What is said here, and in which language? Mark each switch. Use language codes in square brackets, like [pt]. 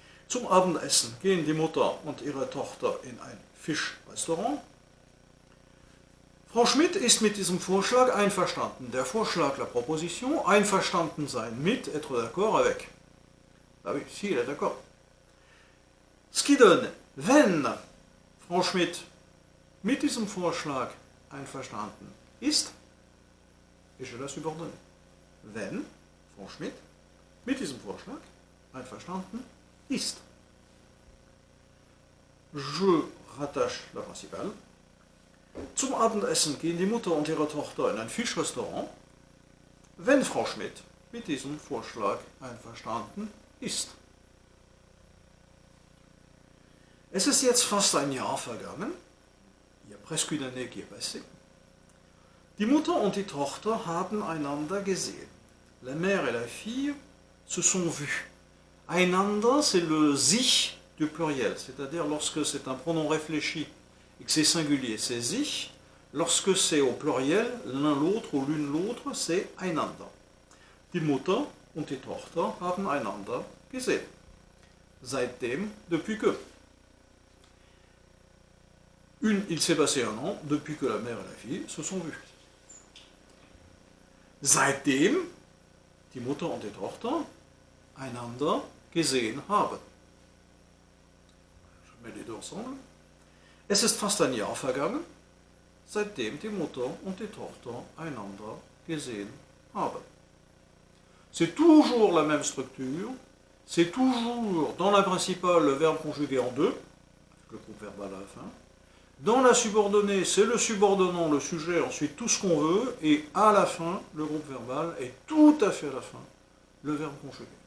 [de] Zum Abendessen gehen die Mutter und ihre Tochter in ein Fischrestaurant. Frau Schmidt ist mit diesem Vorschlag einverstanden. [fr] Der Vorschlag, la proposition, einverstanden sein mit, être d'accord avec. Ah oui, si, elle est d'accord. Ce qui donne, [de] wenn Frau Schmidt mit diesem Vorschlag einverstanden ist, [fr] et je la subordonnée. [de] Wenn Frau Schmidt mit diesem Vorschlag einverstanden ist. [fr] Je rattache la principale. [de] Zum Abendessen gehen die Mutter und ihre Tochter in ein Fischrestaurant, wenn Frau Schmidt mit diesem Vorschlag einverstanden ist. Es ist jetzt fast ein Jahr vergangen, [fr] il y a presque une année qui est passée. [de] Die Mutter und die Tochter haben einander gesehen. [fr] La mère et la fille se sont vus. Einander, c'est le sich du pluriel, c'est-à-dire lorsque c'est un pronom réfléchi et que c'est singulier, c'est sich. Lorsque c'est au pluriel, l'un l'autre ou l'une l'autre, c'est einander. [de] Die Mutter und die Tochter haben einander gesehen. [fr] Seitdem, depuis que. Il s'est passé un an depuis que la mère et la fille se sont vues. [de] Seitdem die Mutter und die Tochter einander gesehen haben. [fr] Je mets les deux ensemble. [de] Es ist fast ein Jahr vergangen, seitdem die Mutter und die Tochter einander gesehen haben. [fr] C'est toujours la même structure, c'est toujours dans la principale le verbe conjugué en deux, avec le groupe verbal à la fin. Dans la subordonnée, c'est le subordonnant, le sujet, ensuite tout ce qu'on veut, et à la fin, le groupe verbal, et tout à fait à la fin, le verbe conjugué.